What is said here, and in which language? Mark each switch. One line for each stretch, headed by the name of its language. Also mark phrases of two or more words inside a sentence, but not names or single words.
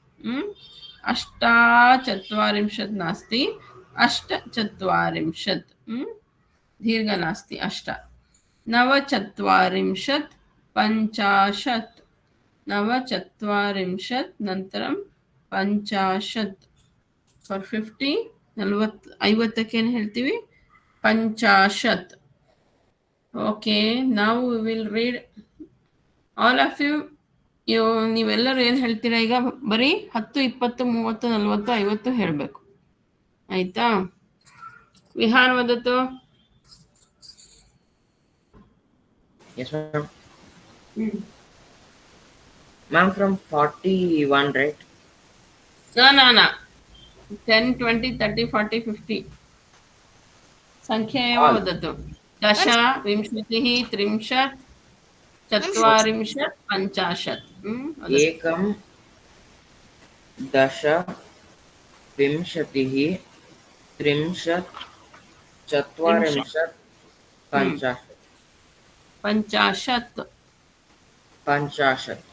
Sanskrit: अष्टाचत्वारिंशत् नास्ति अष्टचत्वारिंशत् दीर्घ नास्ति अष्ट नवचत्वारिंशत् पञ्चाशत् नवचत्वारिंशत् नन्तरं पञ्चाशत्
Kannada: ಫಾರ್ 50 50ಕ್ಕೆ ಏನು ಹೇಳ್ತೀವಿ ಪಂಚಾಶತ್ ಓಕೆ ನಾವು
English: We will read all of you
Kannada: ನೀವೆಲ್ಲರೂ ಏನು ಹೇಳ್ತೀರಾ ಈಗ ಬರೀ 10 20 30 40 50 ಹೇಳಬೇಕು ಆಯ್ತಾ ವಿಹಾನ್ ವದತು
English: Yes, ma'am. Ma'am, from 41, right? No. 10, 20, 30, 40, 50.
Sanskrit: संख्या एव वदतु दश विंशतिः त्रिंशत् चत्वारिंशत् पञ्चाशत् एकं दश विंशतिः त्रिंशत् चत्वारिंशत् पञ्चाशत् पञ्चाशत्